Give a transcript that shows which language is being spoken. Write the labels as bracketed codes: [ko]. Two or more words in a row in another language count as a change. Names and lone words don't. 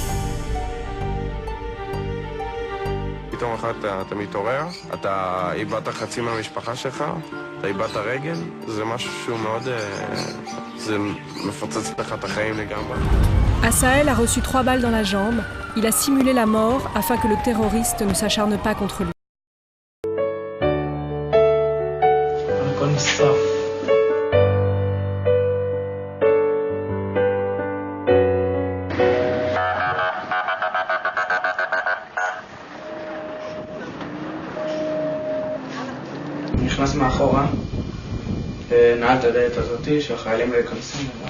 [he] פתאום אחת אתה מתעורר, אתה איבדת חצי מהמשפחה שלך, אתה איבדת רגל, זה משהו שהוא מאוד... זה מפוצץ לך את החיים לגמרי. [fr] Assaël a reçu 3 balles dans la jambe. Il a simulé la mort afin que le terroriste ne s'acharne pas contre lui. [he] הכל נשרף. נכנס מאחורה, נעל את הדלת הזאתי שהחיילים לא ייכנסו ממנו.